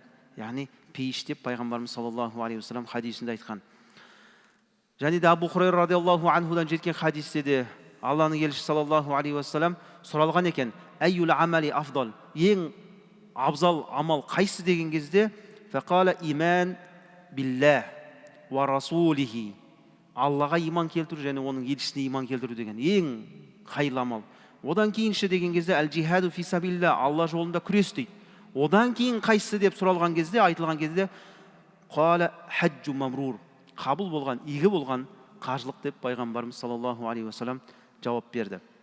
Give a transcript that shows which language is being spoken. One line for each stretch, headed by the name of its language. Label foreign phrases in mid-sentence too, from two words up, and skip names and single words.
Kazakh: Яғни пейіш деп пайғамбарымыз
Arabic: صلى الله عليه وسلم
Kazakh: хадисінде айтқан. Және де Абу Хурайра
Arabic: رضي الله عنه
Kazakh: жеткен хадисте де Алланың елшісі
Arabic: صلى الله عليه وسلم
Kazakh: сұралған екен:
Arabic: «أي الأعمال أفضل»,
Kazakh: ең абзал амал қайсы деген кезде,
Arabic: فقال إيمان بالله ورسوله,
Kazakh: Аллаға иман келтіру және оның елшісіне иман келтіру деген ең қайырлы амал. Одан кейінші деген кезде
Arabic: الجهاد في سبيل الله,
Kazakh: Алла жолында күрес дейді. Одан кейін қайсысы деп сұралған кезде, айтылған кезде,
Arabic: قال حج مبرور,
Kazakh: қабыл болған, игі болған қажылық деп пайғамбарымыз
Arabic: صلى الله عليه وسلم
Kazakh: жауап берді.